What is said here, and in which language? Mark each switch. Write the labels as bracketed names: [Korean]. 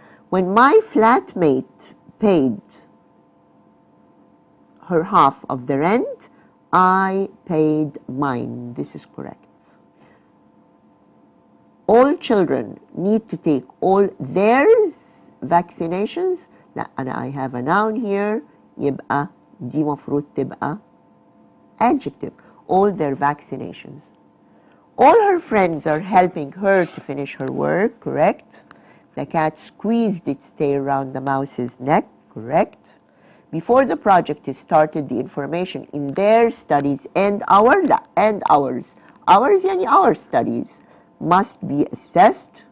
[English] When my flatmate paid her half of the rent, I paid mine. This is correct. All children need to take all theirs vaccinations. لا, I have a noun here. [Arabic] يبقى دي مفروض تبقى adjective. [English] All their vaccinations. All her friends are helping her to finish her work. Correct. The cat squeezed its tail around the mouse's neck. Correct. Before the project is started, the information in their studies and ours يعني our studies must be assessed.